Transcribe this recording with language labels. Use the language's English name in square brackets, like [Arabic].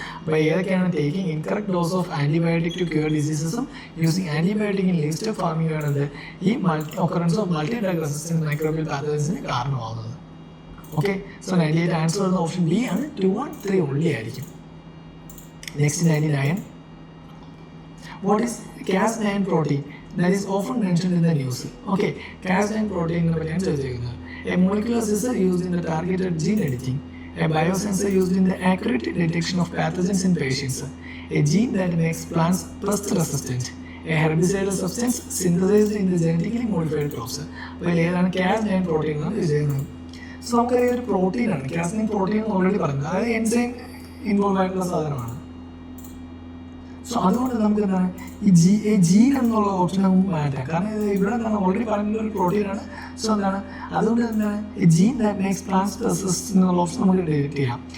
[Malayalam] അപ്പോൾ ഏതൊക്കെയാണ്, [English] taking incorrect dose of antibiotic to cure ഡിസീസസും using antibiotic in life stock farming [Malayalam] ആണത് ഈ occurrence of multi drug resistance microbial പാത്തജൻസിന് കാരണമാകുന്നത്. Okay, so 98 answer വരുന്ന option B ആണ്. 2 and 3 only ആയിരിക്കും. [English] Next 99, what is Cas9 protein that is often mentioned in the news. [Malayalam] Okay, Cas9 protein എന്ന് പറ്റിയാണ് ചോദിച്ചിരിക്കുന്നത്. [English] A molecular scissor used in the targeted gene editing, a biosensor used in the accurate detection of pathogens in patients, a gene that makes plants pest resistant, a herbicidal substance synthesized in the genetically modified crops. [Malayalam] അപ്പോൾ ഏതാണ് Cas9 protein എന്നാണ് ചോദിച്ചിരിക്കുന്നത്. So നമുക്കറിയാം ഒരു പ്രോട്ടീനാണ് Cas9 protein എന്ന് already പറയുന്നത്. അതായത് enzyme involve ആയിട്ടുള്ള സാധനമാണ്. സോ അതുകൊണ്ട് നമുക്ക് എന്താണ് ഈ ജീൻ എന്നുള്ള ഓപ്ഷൻ നമുക്ക് മാറ്റാം. കാരണം ഇത് ഇവിടെ എന്താണ് ഓൾറെഡി പറയുന്ന ഒരു പ്രോട്ടീനാണ്. സോ എന്താണ് അതുകൊണ്ട് എന്താണ് ഈ [English] gene that makes plants resistant [Malayalam] എന്നുള്ള ഓപ്ഷൻ നമുക്ക് ഡിലീറ്റ് ചെയ്യാം.